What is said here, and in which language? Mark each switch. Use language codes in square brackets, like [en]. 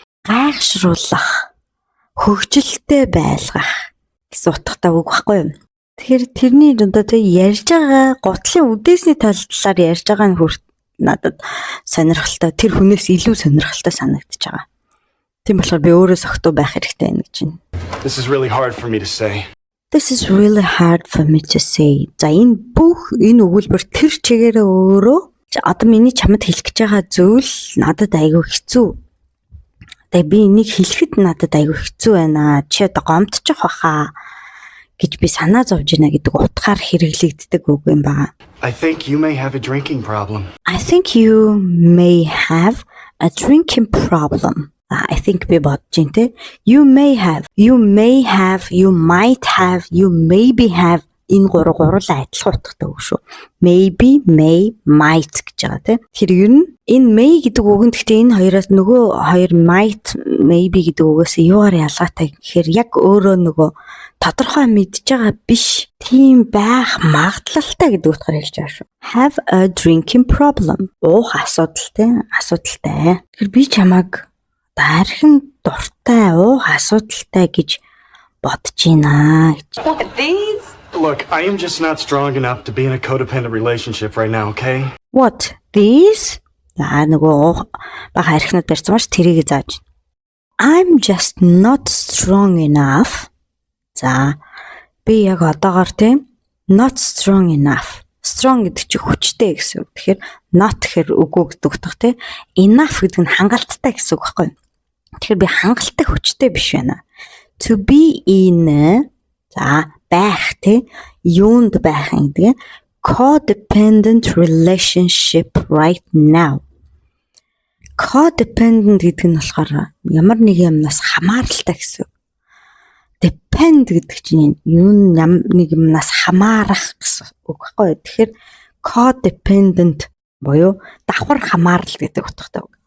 [mn] Гайхшруулах, хөгжилтэй байлгах гэсэн утгатай үг байхгүй юу? Тэгэхээр тэрний одоо тийм ярьж байгаа гутлын үдээсний талаар ярьж байгаа нь надад сонирхолтой, тэр хүнээс илүү сонирхолтой санагдаж байгаа. Тийм болохоор би өөрөө согтуу байх хэрэгтэй байна гэж байна. [en] This is really hard for me to say. This is really hard for me to say. [mn] За, энэ өгүүлбэр тэр чигээрээ өөрөө одоо миний чамд хэлэх гэж байгаа зүйл надад айгүй хэцүү. Тэгээ би энийг хэлэхэд надад айгүй хэцүү байна. Чи одоо гомдчих баха гэж би санаа зовж байна гэдэг утгаар хэрэглэгддэг үг юм байна. [en] I think you may have a drinking problem. I think you may have a drinking problem. I think [mn] би бодож байна те. [en] You may have, you might have, you maybe have [mn] энэ гурлаа адилхан утгатай үг шүү. Maybe, may, might гэж байгаа тийм. Тэгэхээр ер нь энэ may гэдэг үг нь гэхдээ энэ хоёроос нөгөө хоёр might, maybe гэдэг үгээс юугаар ялгаатай гэхээр яг өөрөө нөгөө тодорхой мэдж байгаа биш. Тийм байх магадлалтай гэдэг утгаар хэлж байгаа шүү. [en] Have a drinking problem. [mn] Уух асуудалтай. Тэгэхээр би чамайг дархин дуртай уух асуудалтай гэж бодож байна гэж. [en] What, these? Look, I am just not strong enough to be in a codependent relationship right now, okay? What? These? [mn] Нөгөө бага архинад барьсан маш тэрийг зааж. [en] I'm just not strong enough. [mn] За би яг одоогоор тийм [en] not strong enough. [mn] Strong гэдэг чинь хүчтэй гэсэн үг. Тэгэхээр not гэхээр үгүй гэдэг утга тийм. Enough гэдэг нь хангалттай гэсэн үг байхгүй юу? Тэгэхээр би хангалттай хүчтэй биш байна. [en] To be in [mn] за байх тийм юунд байх гэдэг [en] codependent relationship right now. [mn] Codependent гэдэг нь болохоор ямар нэг юмнаас хамааралтай гэсэн үг. Depend гэдэг чинь нэг юмнаас хамаарах гэсэн үг байхгүй юу? Тэгэхээр codependent буюу давхар хамаарал гэдэг утгатай үг.